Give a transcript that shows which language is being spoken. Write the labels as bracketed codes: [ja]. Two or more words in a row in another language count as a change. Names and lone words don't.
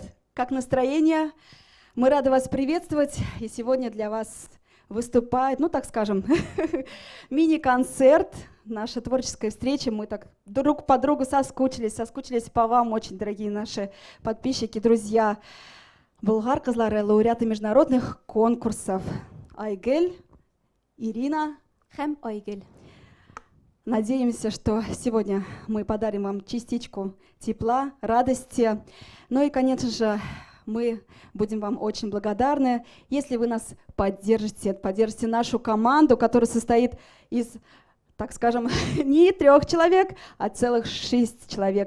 [ru] Как настроение? Мы рады вас приветствовать. И сегодня для вас выступает, ну так скажем, мини-концерт, наша творческая встреча. Мы так друг по другу соскучились по вам, очень дорогие наши подписчики, друзья. Болгар кызлары, лауреаты международных конкурсов. Айгель, Ирина. Һәм Айгөл. Надеемся, что сегодня мы подарим вам частичку тепла, радости. Ну и, конечно же, мы будем вам очень благодарны, если вы нас поддержите нашу команду, которая состоит из, так скажем, не 3 человек, а целых 6 человек.